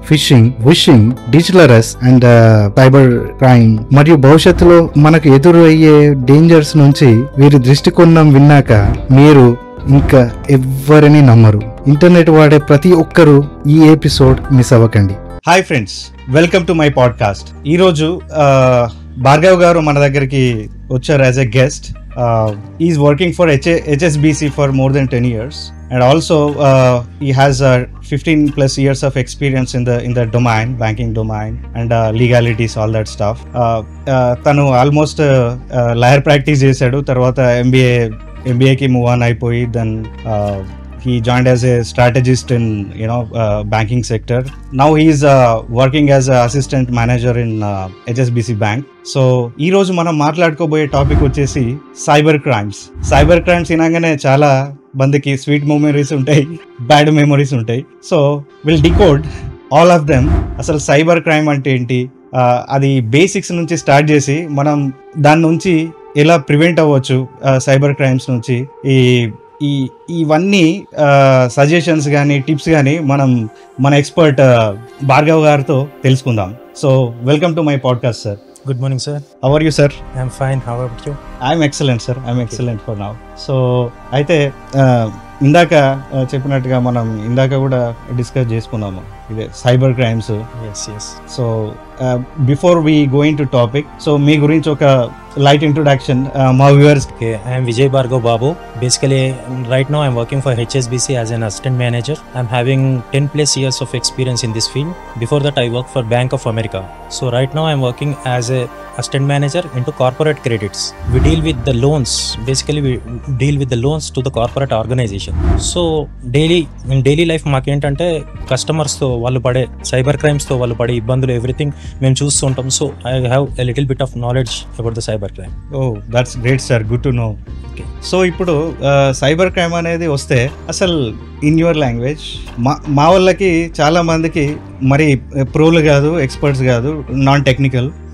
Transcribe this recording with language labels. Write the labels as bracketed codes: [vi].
[te] Fishing, wishing, digital arrest and cyber crime మరియు భవిష్యత్తులో మనకు ఎదురు అయ్యే డేంజర్స్ నుంచి వీరి దృష్టికోణం విన్నాక మీరు ఇంకా ఎవ్వరిని నమ్మరు. ఇంటర్నెట్ వాడే ప్రతి ఒక్కరూ ఈ ఎపిసోడ్ మిస్ అవ్వకండి. [en] Hi friends, welcome to my podcast. [te] ఈరోజు భార్గవ్ గారు మన దగ్గరికి వచ్చారు [en] As a guest. Is working for HSBC for more than 10 years and also he has 15+ years of experience in the domain, banking domain and legalities, all that stuff. [te] తను almost lawyer practice చేశాడు, తర్వాత MBAకి move on అయిపోయి [en] Then he joined as a strategist in banking sector. Now he is working as a assistant manager in HSBC bank. [te] So ఈ రోజు మనం మాట్లాడుకోబోయే topic వచ్చేసి cyber crimes వినగానే చాలా మందికి స్వీట్ మెమరీస్ ఉంటాయి, బ్యాడ్ మెమరీస్ ఉంటాయి. [en] So will decode all of them. [te] అసలు సైబర్ క్రైమ్ అంటే ఏంటి, అది బేసిక్స్ నుంచి స్టార్ట్ చేసి మనం దాని నుంచి ఎలా ప్రివెంట్ అవ్వచ్చు, సైబర్ క్రైమ్స్ నుంచి, ఈ ఇవన్నీ సజెషన్స్ కానీ టిప్స్ కానీ మనం మన ఎక్స్పర్ట్ భార్గవ్ గారితో తెలుసుకుందాం. [en] So welcome to my podcast sir. Good morning sir. How are you sir? I'm fine. How about you? I'm excellent sir. I'm excellent for now. [te] So అయితే ఇందాక చెప్పినట్టుగా మనం ఇందాక కూడా డిస్కస్ చేసుకున్నాము ఇదే cyber crimes. [en] so before we going to topic, so [te] మీ గురించి ఒక [en] light introduction, my viewers. Okay, I am Vijay Bhargav Babu. Basically, right now I am working for HSBC as an assistant manager. I am having 10 plus years of experience in this field. Before that, I worked for Bank of America. So right now I am working as a assistant manager into corporate credits. We deal with the loans. Basically, we deal with the loans to the corporate organization. So in daily life [te] మాకేంటంటే customers తో వాళ్ళు పడే cyber crimes తో వాళ్ళు పడే ఇబ్బందులు everything మేము చూస్తూ ఉంటాం. [en] So I have a little bit of knowledge about the cyber crime. Oh that's great sir, good to know. [te] So ఇప్పుడు సైబర్ క్రైమ్ అనేది వస్తే అసలు [en] in your language [te] మా వాళ్ళకి చాలా మందికి మరి ప్రోలు కాదు, ఎక్స్పర్ట్స్ కాదు, నాన్ టెక్నికల్.